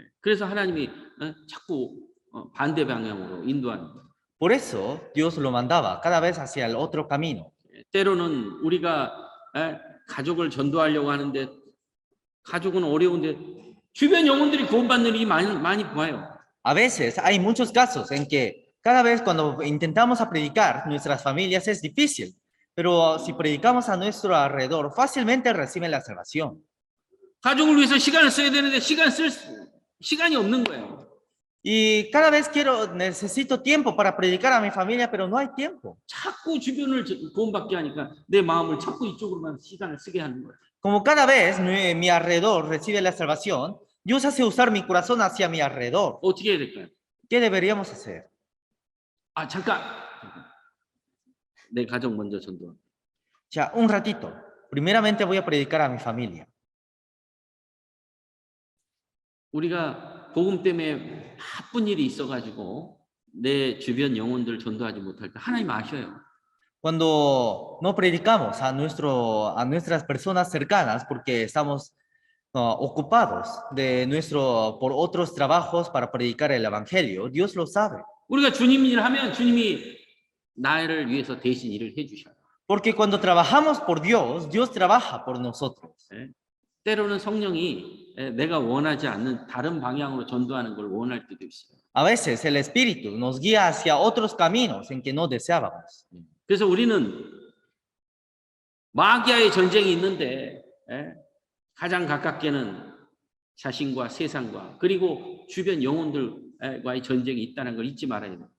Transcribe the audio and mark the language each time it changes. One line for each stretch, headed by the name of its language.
Korean: 그래서 하나님이 자꾸 반대 방향으로 인도하는 거예요.
Spanish: Por eso Dios lo mandaba cada vez hacia el otro camino.
Korean: 때로는 우리가 가족을 전도하려고 하는데 가족은 어려운데 주변 영혼들이 구원받는 일이 많이 보여요.
Spanish: A veces hay muchos casos en que cada vez cuando intentamos a predicar nuestras familias es difícil, pero si predicamos a nuestro alrededor fácilmente reciben la salvación.
Korean: 가족을 위해서 시간을 써야 되는데 시간이 없는 거예요.
Spanish: Y cada vez necesito tiempo para predicar a mi familia, pero no hay tiempo.
Korean: 자꾸 주변을 구원받게 하니까 내 마음을 자꾸 이쪽으로만 시간을 쓰게 하는 거예요.
Spanish: Como cada vez mi alrededor recibe la salvación, Dios hace usar mi corazón hacia mi alrededor.
Korean: 어떻게 해야 될까요?
Spanish: ¿Qué deberíamos hacer?
Korean: 잠깐. 내 가족 먼저 전도.
Spanish: Ya, un ratito. Primeramente voy a predicar a mi familia.
Korean: 우리가 복음 때문에 나쁜 일이 있어가지고 내 주변 영혼들 전도하지 못할 때 하나님 아셔요.
Spanish: Cuando no predicamos a nuestras personas cercanas porque estamos ocupados por otros trabajos para predicar el evangelio, Dios lo sabe.
Korean: 우리가 주님 일을 하면 주님이 나를 위해서 대신 일을 해주셔요.
Spanish: Porque cuando trabajamos por Dios, Dios trabaja por nosotros.
Korean: 때로는 성령이 내가 원하지 않는 다른 방향으로 전도하는 걸 원할 때도 있어요.
Spanish: A veces el Espíritu nos guía hacia otros caminos en que no deseábamos.
Korean: 그래서 우리는 마귀와의 전쟁이 있는데 가장 가깝게는 자신과 세상과 그리고 주변 영혼들과의 전쟁이 있다는 걸 잊지 말아야 돼요.